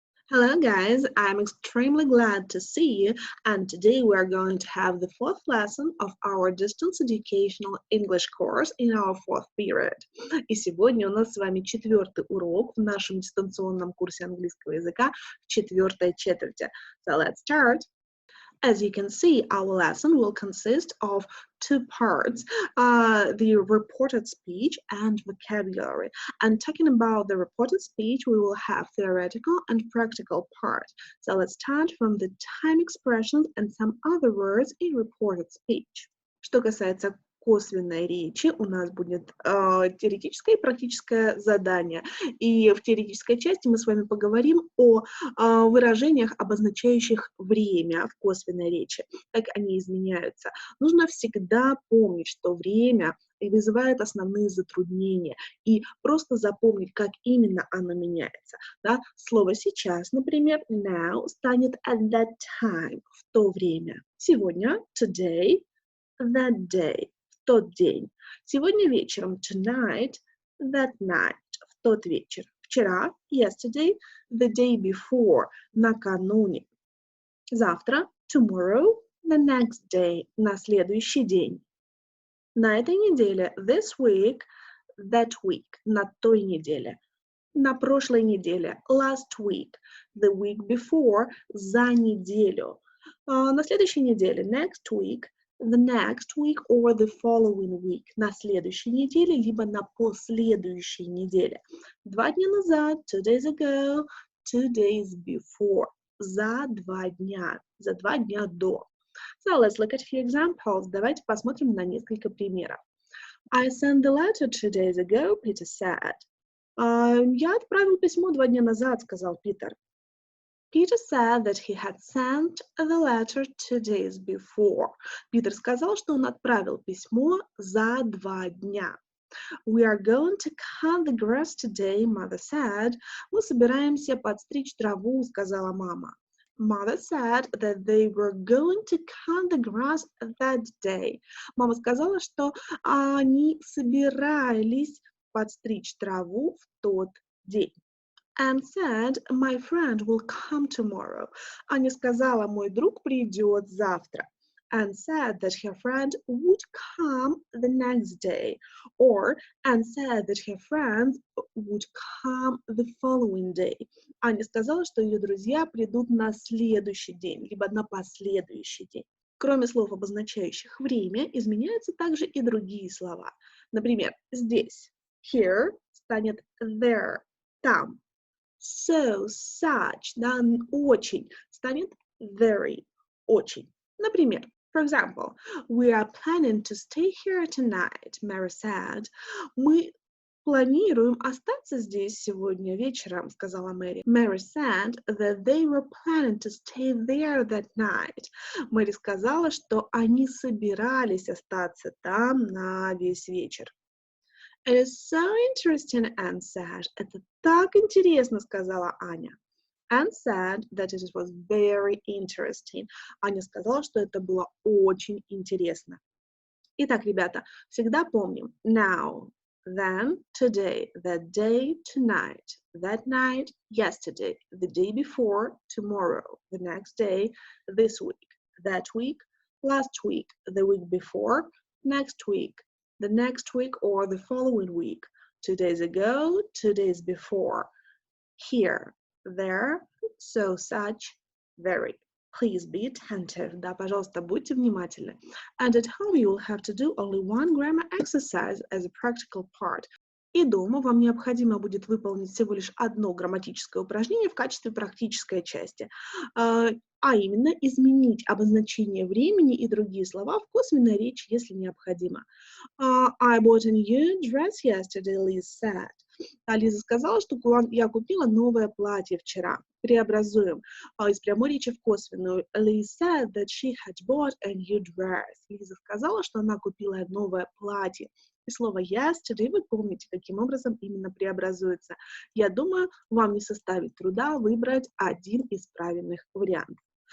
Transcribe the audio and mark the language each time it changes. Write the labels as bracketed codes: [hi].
[en] Hello guys, I'm extremely glad to see you, and today we are going to have the fourth lesson of our distance educational English course in our fourth period. [ru] И сегодня у нас с вами четвертый урок в нашем дистанционном курсе английского языка в четвертой четверти. [en] So let's start. As you can see, our lesson will consist of two parts, the reported speech and vocabulary. And talking about the reported speech, we will have theoretical and practical part. So let's start from the time expressions and some other words in reported speech. [ru] Что касается косвенной речи, у нас будет теоретическое и практическое задание. И в теоретической части мы с вами поговорим о выражениях, обозначающих время в косвенной речи, как они изменяются. Нужно всегда помнить, что время вызывает основные затруднения, и просто запомнить, как именно оно меняется. Да? Слово «сейчас», например, now, станет at that time, в то время. Сегодня, today, that day, в тот день. Сегодня вечером, tonight, that night, в тот вечер. [en] Вчера, yesterday, the day before, накануне. [ru] Завтра, tomorrow, the next day, на следующий день. На этой неделе, this week, that week, на той неделе. На прошлой неделе, last week, the week before, за неделю. На следующей неделе, next week, the next week or the following week, на следующей неделе, либо на последующей неделе. 2 дня назад, 2 days ago, 2 days before, за 2 дня до. [en] So let's look at a few examples. [ru] Давайте посмотрим на несколько примеров. [en] I sent the letter 2 days ago, Peter said. [ru] Я отправил письмо 2 дня назад, сказал Питер. [en] Peter said that he had sent the letter 2 days before. [ru] Питер сказал, что он отправил письмо за 2 дня. [en] We are going to cut the grass today, mother said. [ru] Мы собираемся подстричь траву, сказала мама. [en] Mother said that they were going to cut the grass that day. [ru] Мама сказала, что они собирались подстричь траву в тот день. [en] Anne said, my friend will come tomorrow. [ru] Аня сказала, мой друг придет завтра. [en] Anne said that her friend would come the next day. Or Anne said that her friends would come the following day. [ru] Аня сказала, что ее друзья придут на следующий день, либо на последующий день. Кроме слов, обозначающих время, изменяются также и другие слова. Например, здесь here станет there, там. So, such, да, очень, станет very, очень. [en] Например, for example, we are planning to stay here tonight, Mary said. [ru] Мы планируем остаться здесь сегодня вечером, сказала Мэри. [en] Mary said that they were planning to stay there that night. [ru] Мэри сказала, что они собирались остаться там на весь вечер. [en] It is so interesting, Anne said. [ru] Это так интересно, сказала Аня. [en] Anne said that it was very interesting. [ru] Аня сказала, что это было очень интересно. [en] Итак, ребята, всегда помним now, then, today, that day, tonight, that night, yesterday, the day before, tomorrow, the next day, this week, that week, last week, the week before, next week, the next week or the following week, 2 days ago, 2 days before, here, there, so, such, very. Please be attentive. [ru] Да, пожалуйста, будьте внимательны. [en] And at home you will have to do only one grammar exercise as a practical part. [ru] И дома вам необходимо будет выполнить всего лишь одно грамматическое упражнение в качестве практической части, а именно изменить обозначение времени и другие слова в косвенной речи, если необходимо. [en] I bought a new dress yesterday, Liz said. [ru] Лиза сказала, что я купила новое платье вчера. Преобразуем из прямой речи в косвенную. [en] Liz said that she had bought a new dress. [ru] Лиза сказала, что она купила новое платье. И слово yesterday вы помните, каким образом именно преобразуется. Я думаю, вам не составит труда выбрать один из правильных вариантов.